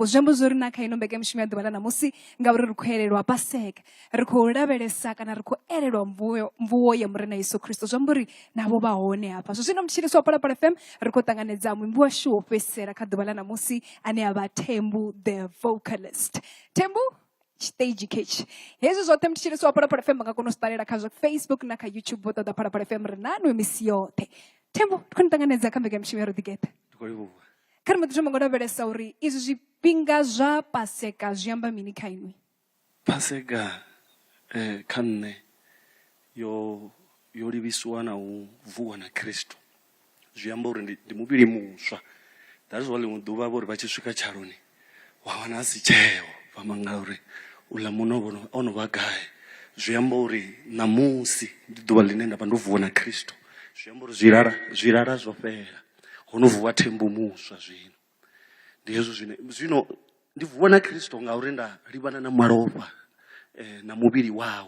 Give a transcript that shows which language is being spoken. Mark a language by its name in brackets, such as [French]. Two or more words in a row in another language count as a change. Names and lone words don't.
[Venda] Zwi amba zwori na kha ino mbekanyamushumo ya ḓuvha ḽa ṋamusi ngauri ri khou elelwa Paseka ri khou lavhelesa kana ri khou elelwa mvuwo ya murena Yesu Kristo. Zwi amba uri navho vha hone hafha. Zwo zwino mutshilisi wa Phalaphala FM ri khou ṱanganedza muimbi washu wo fhedzisela kha ḓuvha ḽa ṋamusi ane a vha Thembu [English] the vocalist. Thembu stage catch. [Venda] Hezwi zwoṱhe mutshilisi wa Phalaphala FM nga kona u ṱalela kha zwa Facebook na kha YouTube vho ṱoḓa Phalaphala FM ri na no misi yoṱhe. Thembu khou ṱanganedza kha mbekanyamushumo ya ro ḓigeḓa. Kha ri mbo ḓi thoma nga u lavhelesa uri izwi zwifhinga zwa Paseka zwi amba mini kha inwi? Paseka kha nṋe yo livhisiwa na u vuwa na Kristo. Zwi amba uri ndi muvhili muswa. [English] That's why [Venda] ḽiṅwe ḓuvha vho ri vha tshi swika tshaloni wa wana a si tsheo vha manga uri uḽa muno ono vha gai. Zwi amba uri ṋamusi ndi ḓuvha ḽine nda vha ndo vuwa na Kristo. Zwi amba uri zwilala zwo fhela ho no vuwa Thembu muswa zwino. Ndi hezwo zwino ndi vuwa na Kristo ngauri nda livhana na malofha na muvhili wawe.